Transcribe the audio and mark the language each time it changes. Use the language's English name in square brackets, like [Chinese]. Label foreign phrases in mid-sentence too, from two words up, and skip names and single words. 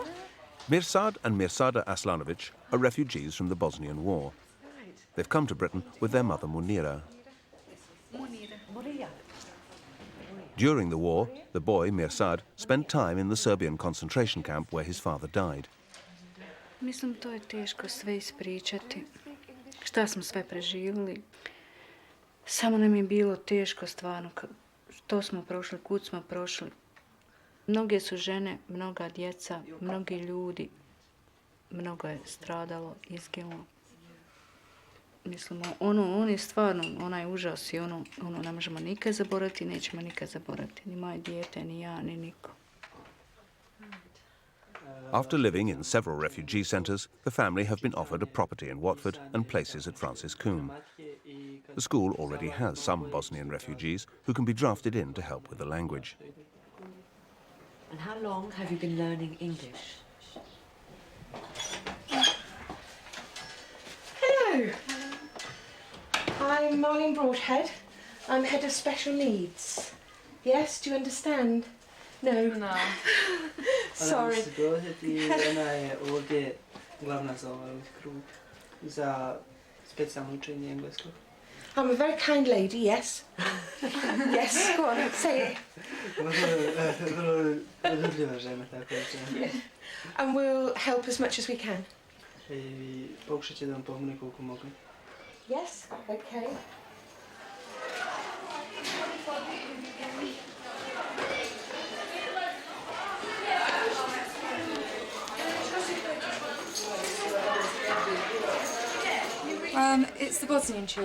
[English] Mirsad and Mirsada Aslanovic are refugees from the Bosnian War. They've come to Britain with their mother Munira. During the war, the boy, Mirsad, spent time in the Serbian concentration camp where his father died. [Bosnian] Mislim, to je teško sve ispričati. Šta smo sve preživjeli. Samo nam je bilo teško stvarno. Što smo prošli, kud smo prošli. Mnoge su žene, mnoga djeca, mnogi ljudi. Mnogo je stradalo, izginulo. Mislimo, on je stvarno onaj užas i ono ne možemo nikad zaboraviti, nećemo nikad zaboraviti. Ni moje dijete, ni ja, ni niko. [English] After living in several refugee centres, the family have been offered a property in Watford and places at Francis Coombe. The school already has some Bosnian refugees who can be drafted in to help with the language. And how long have you been learning English? Hello. I'm Marlene Broadhead. I'm head of special needs. Yes, do you understand? No. No. Sorry. [Bosnian] Ona je ovdje glavna za ovaj krug za specijalno učenje engleskog. [English] I'm a very kind lady, yes. Yes, go on, say it. [Bosnian] Ljubljiva žena, tako da. [English] Yeah. And we'll help as much as we can. [Bosnian] I pokušat će da vam pomogne koliko mogu. [English] Yes, okay. It's the Bosnian children.